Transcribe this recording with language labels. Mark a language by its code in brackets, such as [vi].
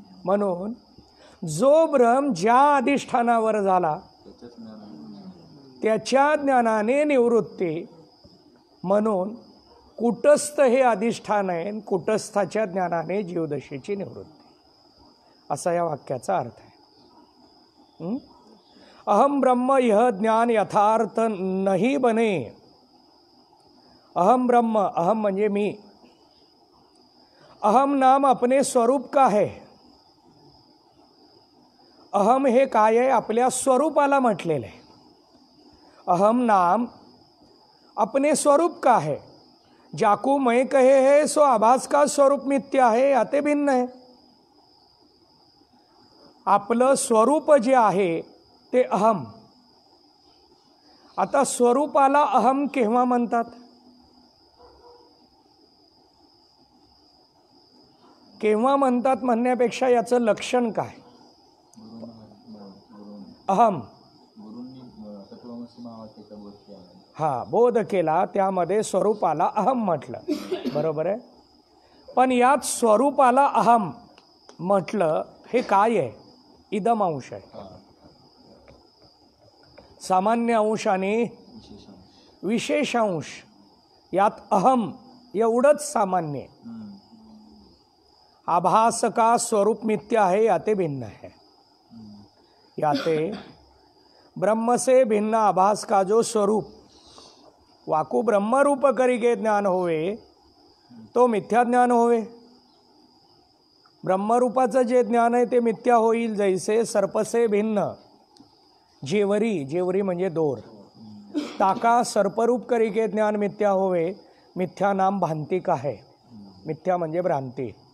[mr] म्हणून जो भ्रम ज्या अधिष्ठानावर झाला त्याच्या ज्ञानाने निवृत्ती. म्हणून कूटस्थ हे अधिष्ठान आहे, कूटस्थाच्या ज्ञानाने जीवदशेची निवृत्ती, असा या वाक्याचा अर्थ आहे. [hi] अहम ब्रह्म यह ज्ञान यथार्थ नहीं बने. [mr] अहम ब्रह्म, अहम म्हणजे मी. [hi] अहम नाम अपने स्वरूप का है. [mr] अहम हे काय आहे? आपल्या स्वरूपाला म्हटलेलं आहे. [hi] अहम नाम अपने स्वरूप का है. जाकू मैं कहे है सो आभास का स्वरूप मिथ्या है, याते भिन्न है. [mr] आपलं स्वरूप जे आहे ते अहम. आता स्वरूपाला अहम केव्हा म्हणतात? केव्हा म्हणतात म्हणण्यापेक्षा याचं लक्षण काय? अहम हा बोध केला, त्यामध्ये स्वरूपाला अहम म्हटलं. बरोबर आहे. पण यात स्वरूपाला अहम म्हटलं हे काय आहे? इदम अंश आहे. सामान्य अंश आणि विशेष अंश, यात अहम एवढंच सामान्य. [hi] आभास का स्वरूप मिथ्या है, याते भिन्न है. याते ब्रह्म से भिन्न आभास का जो स्वरूप वाकु ब्रह्म रूप करिके ज्ञान होवे, तो मिथ्या ज्ञान होवे. [mr] ब्रह्मरूपाचं जे ज्ञान आहे ते मिथ्या होईल. [hi] जैसे सर्पसे भिन्न जेवरी, [mr] जेवरी म्हणजे दोर, [hi] ताका सर्परूप करिके ज्ञान मिथ्या होवे. मिथ्या नाम भांती का है. [mr] मिथ्या म्हणजे भ्रांती.